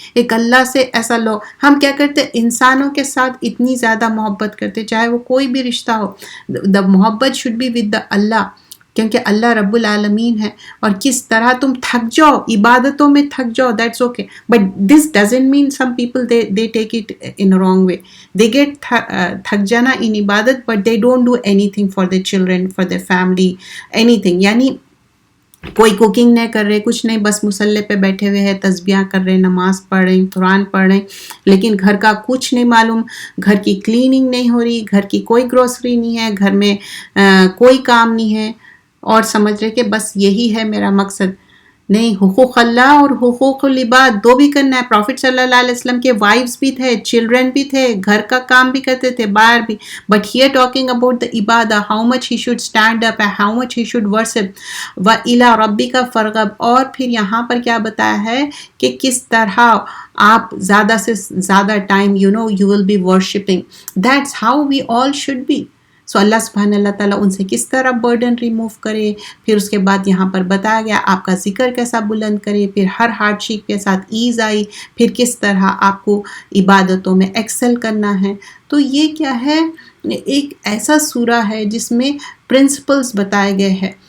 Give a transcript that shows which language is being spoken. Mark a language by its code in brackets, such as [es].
[ur] ایک اللہ سے ایسا لو، ہم کیا کرتے انسانوں کے ساتھ اتنی زیادہ محبت کرتے، چاہے وہ کوئی بھی رشتہ ہو. [en] the محبت should be with the اللہ، [ur] کیونکہ اللہ رب العالمین ہے. اور کس طرح تم تھک جاؤ [en] عبادتوں میں، تھک جاؤ، that's okay, but this doesn't mean some people they take it in wrong way. They get تھک جانا ان عبادت، but they don't do anything for the children, for the family, anything. [ur] یعنی کوئی کوکنگ نہیں کر رہے، کچھ نہیں، بس مصلی پہ بیٹھے ہوئے ہیں، تسبیح کر رہے ہیں، نماز پڑھ رہے ہیں، قرآن پڑھ رہے ہیں، لیکن گھر کا کچھ نہیں معلوم، گھر کی کلیننگ نہیں ہو رہی، گھر کی کوئی گروسری نہیں ہے، گھر میں کوئی کام نہیں ہے، اور سمجھ رہے کہ بس یہی ہے میرا مقصد. نہیں، حقوق اللہ اور حقوق العباد دو بھی کرنا ہے. پروفٹ صلی اللہ علیہ وسلم کے وائفز بھی تھے، چلڈرن بھی تھے، گھر کا کام بھی کرتے تھے، باہر بھی. [en] But here talking about the عبادہ، how much he should stand up, how much he should worship. [ar] وَإِلَىٰ رَبِّكَ فَارْغَب. [ur] اور پھر یہاں پر کیا بتایا ہے کہ کس طرح آپ زیادہ سے زیادہ time [en] you will be worshipping. That's how we all should be. [ur] سو اللہ سبحانہ اللہ تعالیٰ ان سے کس طرح برڈن ریموو کرے. پھر اس کے بعد یہاں پر بتایا گیا آپ کا ذکر کیسا بلند کرے. پھر ہر ہارڈ شپ کے ساتھ ایز آئی. پھر کس طرح آپ کو عبادتوں میں ایکسل کرنا ہے. تو یہ کیا ہے، ایک ایسا سورہ ہے جس میں پرنسپلز بتائے گئے ہیں.